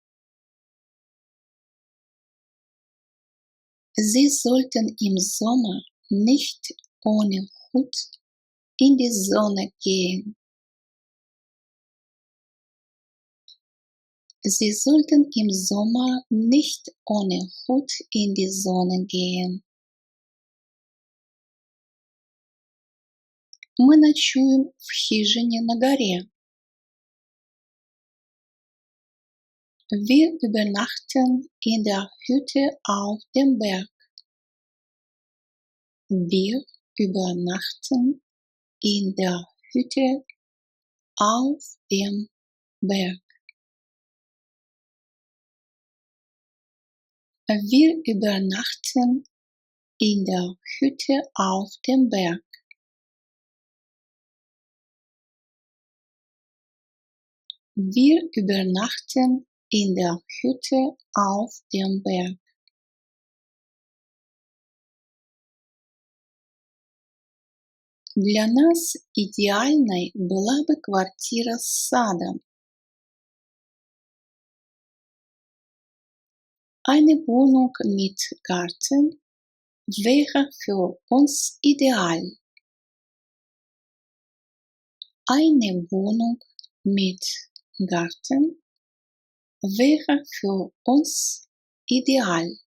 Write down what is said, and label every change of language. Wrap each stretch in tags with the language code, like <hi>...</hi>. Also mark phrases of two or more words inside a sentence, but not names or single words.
<de>Sie sollten im Sommer nicht ohne Hut in die Sonne gehen. Sie sollten im Sommer nicht ohne Hut in die Sonne gehen.</de> <ru>Мы ночуем в хижине на горе.</ru> <de>Wir übernachten in der Hütte auf dem Berg. Wir übernachten in der Hütte auf dem Berg. Wir übernachten in der Hütte auf dem Berg. Wir übernachten in der Hütte auf dem Berg.</de> <ru>Для нас идеальной была бы квартира с садом.</ru> <de>Eine Wohnung mit Garten wäre für uns ideal. Eine Wohnung mit Garten wäre für uns ideal.</de>